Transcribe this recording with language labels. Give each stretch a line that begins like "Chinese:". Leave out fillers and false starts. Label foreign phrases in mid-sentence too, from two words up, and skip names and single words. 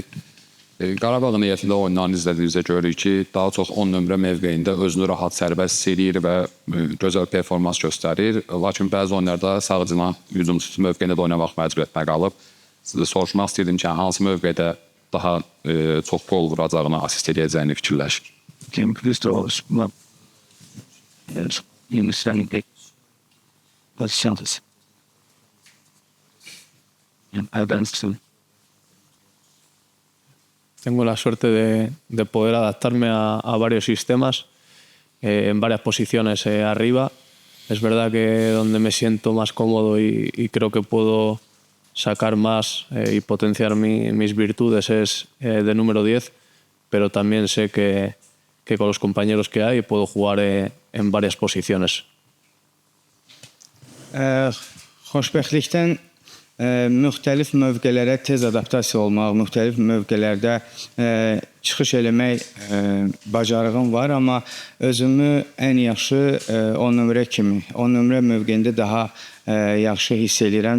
Azerbaijani: Qarabağın heyətində oyunlarını izlədiyinizdə görürük ki, daha çox 10 nömrə mövqeyində özünü rahat sərbəst hiss edir və gözəl performans göstərir. Lakin bəzi oyunlarda sağcına hücumçu mövqeyində də oynamaq məcburiyyətinə qalıb. Sizə soruşmaq istəyirdim ki, hansı mövqeydə daha çox gol vuracağını, asist edəcəyini fikirləşir.
Spanish: Tengo la suerte de poder adaptarme a varios sistemas, en varias posiciones arriba. Es verdad que donde me siento más cómodo y creo que puedo sacar más y potenciar mis virtudes es de número 10, pero también sé que con los compañeros que hay puedo jugar en varias posiciones.
Azerbaijani: Xoşbəxtlikdən müxtəlif mövqelərə tez adaptasiya olmaq, müxtəlif mövqelərdə çıxış eləmək bacarığım var, amma özümü ən yaxşı 10 nömrə kimi, 10 nömrə mövqeyində daha yaxşı hiss edirəm.